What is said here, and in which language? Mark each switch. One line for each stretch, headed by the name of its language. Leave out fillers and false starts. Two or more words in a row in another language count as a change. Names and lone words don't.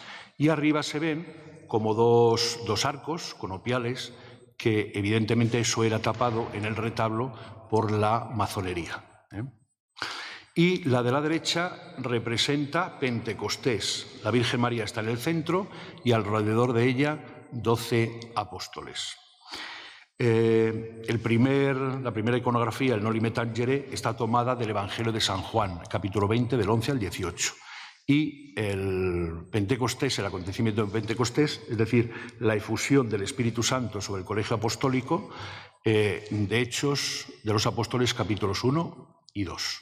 Spanish: Y arriba se ven como dos arcos conopiales que evidentemente eso era tapado en el retablo por la mazonería. Y la de la derecha representa Pentecostés. La Virgen María está en el centro y alrededor de ella 12 apóstoles. La primera iconografía, el Noli me tangere, está tomada del Evangelio de San Juan, capítulo 20, del 11 al 18. Y el Pentecostés, el acontecimiento de Pentecostés, es decir, la efusión del Espíritu Santo sobre el colegio apostólico, de Hechos de los Apóstoles, capítulos 1 y 2.